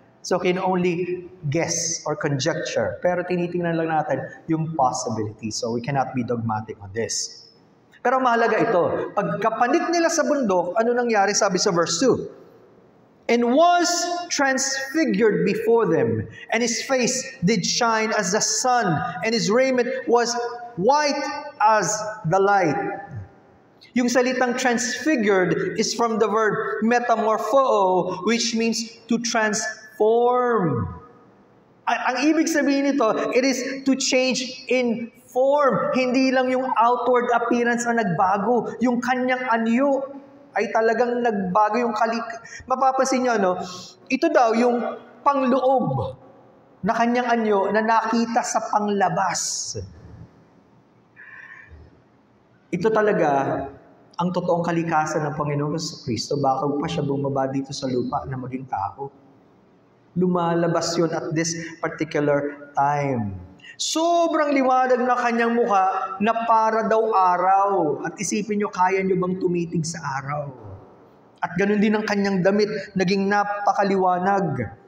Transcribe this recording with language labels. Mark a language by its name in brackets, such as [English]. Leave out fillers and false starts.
[English] So can only guess or conjecture. [Filipino] Pero tinitingnan lang natin yung possibility. [English] So we cannot be dogmatic on this. [Filipino] Pero mahalaga ito. Pagkapanit nila sa bundok, ano nangyari? Sabi sa verse 2. [English] And was transfigured before them, and his face did shine as the sun, and his raiment was white as the light. Yung salitang transfigured is from the verb metamorpho, which means to transform. [Filipino] Ang ibig sabihin nito, [English] it is to change in form. [Filipino] Hindi lang yung [English] outward appearance [Filipino] na nagbago, yung kanyang anyo ay talagang nagbago yung mapapansin nyo, no? Ito daw yung pangloob na kanyang anyo na nakita sa panglabas. Ito talaga ang totoong kalikasan ng Panginoon Kristo bago pa siya bumaba dito sa lupa na maging tao. Lumalabas yun [English] at this particular time. [Filipino] Sobrang liwanag na kanyang mukha na para daw araw. At isipin nyo, kaya nyo bang tumitig sa araw? At ganun din ang kanyang damit, naging napakaliwanag.